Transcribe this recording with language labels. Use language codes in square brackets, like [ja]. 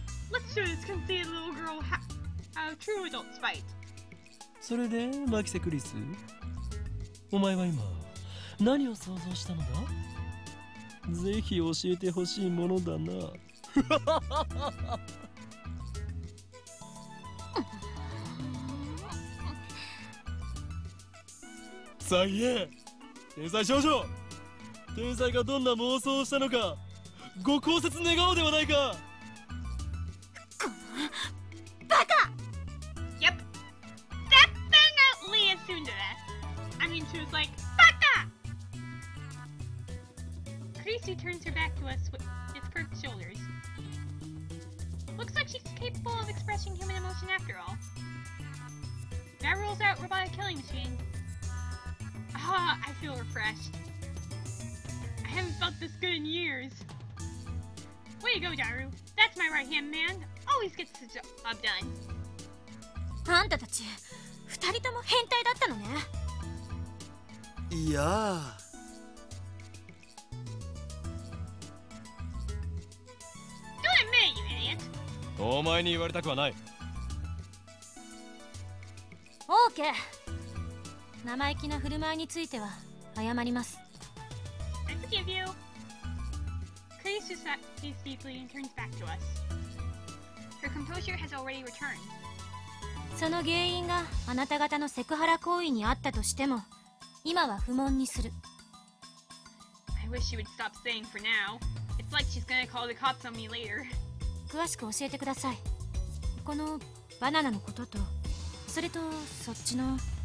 [en] Let's show this conceited little girl how true adults fight. [ja] それでマキセクリス、お前は今何を想像したのだ？ぜひ教えてほしいものだな。さあ言え、天才少女。天才がどんな妄想をしたのかご考説願おうではないか。バカ！ [en] Yep. Definitely assumed that. I mean, she was like, Baka! Kurisu turns her back to us with perked shoulders. Looks like she's capable of expressing human emotion after all. That rules out robotic killing machine. Ah, I feel refreshed. I haven't felt this good in years. Way to go, Daru. That's my right-hand man. Always gets the job done. [ja] あんたたち二人とも変態だったのね。いやー。 [en] Don't admit it, you idiot. [ja] お前に言われたくはない。オーケー。生意気な振る舞いについては謝ります。 [en] I forgive you. Kurisu sighs deeply and turns back to us. Her composure has already returned. [ja] その原因があなた方のセクハラ行為にあったとしても、今は不問にする。 [en] I wish she would stop saying for now. It's like she's gonna call the cops on me later. [ja] 詳しく教えてください。このバナナのことと、それとそっちの。